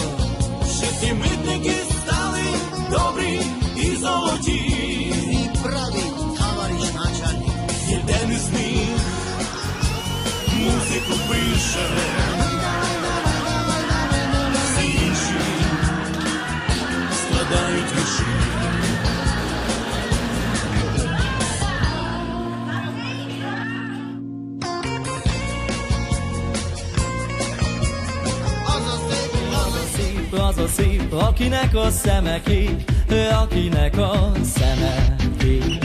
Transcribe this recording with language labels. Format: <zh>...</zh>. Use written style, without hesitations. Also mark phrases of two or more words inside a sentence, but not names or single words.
<uk>ще ті митники стали добрі і золоті. І правий, товариш начальник. Єден із них музику пише, всі інші складають вірші.</uk> <hu>Az a szép, akinek a szeme kék, akinek a szeme kék.</hu>